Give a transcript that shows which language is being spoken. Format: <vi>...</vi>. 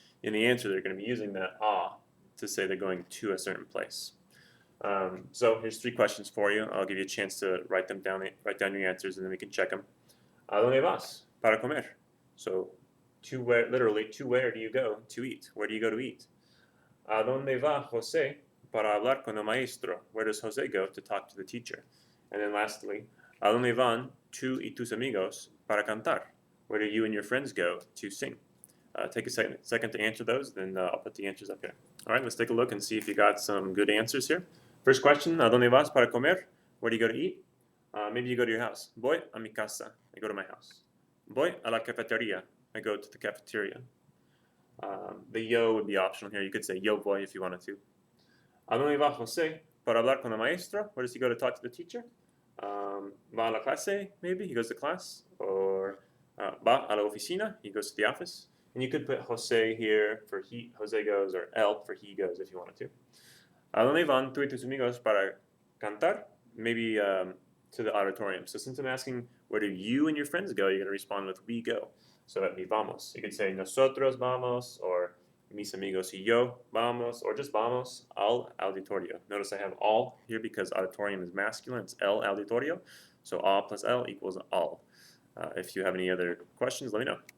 <en>In the answer, they're going to be using that to say they're going to a certain place. So here's 3 questions for you. I'll give you a chance to write down your answers, and then we can check them.</en> <es>¿A dónde vas para comer?</es> <en>So to where, literally, to where do you go to eat? Where do you go to eat?</en> <es>¿A dónde va José para hablar con el maestro?</es> <en>Where does José go to talk to the teacher? And then lastly,</en> <es>¿a dónde van tú y tus amigos para cantar?</es> <en>Where do you and your friends go to sing? Take a second to answer those, then I'll put the answers up here. All right, let's take a look and see if you got some good answers here. First question,</en> <es>¿a dónde vas para comer?</es> <en>Where do you go to eat? Maybe you go to your house.</en> <es>Voy a mi casa.</es> <en>I go to my house.</en> <es>Voy a la cafetería.</es> <en>I go to the cafeteria. The yo would be optional here. You could say</en> <es>yo voy</es> <en>if you wanted to.</en> <es>¿A dónde va José para hablar con el maestro?</es> <en>Where does he go to talk to the teacher?</en> <es>Va a la clase,</es> <en>maybe. He goes to class. Or</en> <es>va a la oficina.</es> <en>He goes to the office. And you could put José here for he, José goes, or él for he goes if you wanted to.</en> <es>¿A dónde van tú y tus amigos para cantar?</es> <en>Maybe to the auditorium. So since I'm asking where do you and your friends go, you're going to respond with we go. So that'd be vamos. You could say</en> <es>nosotros vamos, or mis amigos y yo vamos,</es> <en>or just</en> <es>vamos al auditorio.</es> <en>Notice I have all here because auditorium is masculine. It's el auditorio. So a plus l equals all. If you have any other questions, let me know.</en>